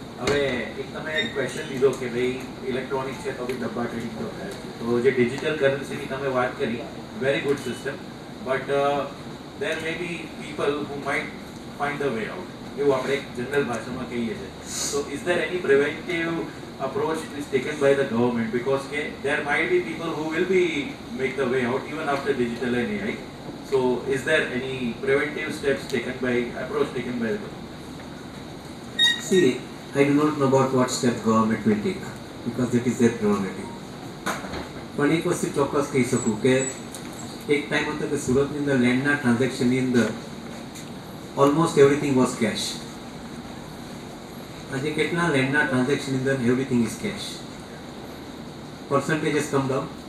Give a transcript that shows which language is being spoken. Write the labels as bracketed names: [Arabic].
[Gujarati] હવે એક તમે ક્વેશ્ચન લીધો કે ભાઈ ઇલેક્ટ્રોનિક છે તો બી ડબ્બા ટ્રેડિંગ તો થાય છે. તો જે ડિજિટલ કરન્સીની તમે વાત કરી, [English] very good system, but there may be people who might find the way out, [Gujarati] એવું આપણે એક જનરલ ભાષામાં કહીએ છીએ. [English] So is there any preventive approach is taken by the government, because there might be people who will be make the way out even after digital and AI. So is there any preventive steps taken by approach taken by the government? See, I do not know about what step government will take because that is their prerogative. [Gujarati] પણ એક વસ્તુ ચોક્કસ કહી શકું કે એક time હતો કે સુરતની અંદર લેન્ડના ટ્રાન્ઝેક્શનની અંદર [English] Almost everything was cash. [Gujarati] આજે કેટલા લેન્ડના ટ્રાન્ઝેક્શનની અંદર [English] Everything is cash. Percentage come down.